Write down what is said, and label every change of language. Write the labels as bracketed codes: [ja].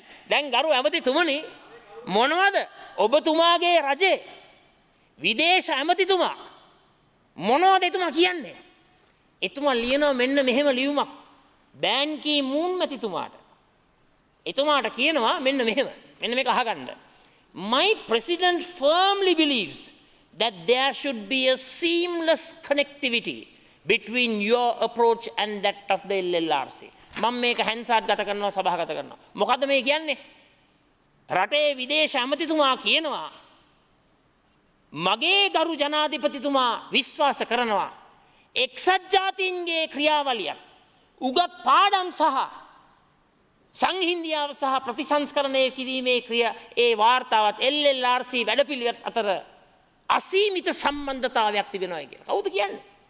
[si] දැන් ගරු ඇමතිතුමනි මොනවද ඔබතුමාගේ රජේ විදේශ ඇමතිතුමා මොනවද එතුමා කියන්නේ? එතුමා ලියනවා මෙන්න මෙහෙම ලියුමක් බෑන් කී මූන් මැතිතුමාට. එතුමාට කියනවා මෙන්න මෙහෙම. මෙන්න මේක අහගන්න. [en] My president firmly believes that there should be a seamless connectivity between your approach and that of the LLRC. [si] මම මේක හැන්සාඩ් ගත කරනවා සභාගත කරනවා. මොකද්ද මේ කියන්නේ? රටේ විදේශ ඇමතිතුමා කියනවා මගේ ගරු ජනාධිපතිතුමා විශ්වාස කරනවා එක්සත් ජාතීන්ගේ ක්‍රියාවලියක් උගත් පාඩම් සහ සංහින්දියාව සහ ප්‍රතිසංස්කරණය කිරීමේ ක්‍රියා ඒ වාර්තාවත් LLRC වැඩපිළිවෙත් අතර අසීමිත සම්බන්ධතාවයක් තිබෙනවා කියලා. කවුද කියන්නේ?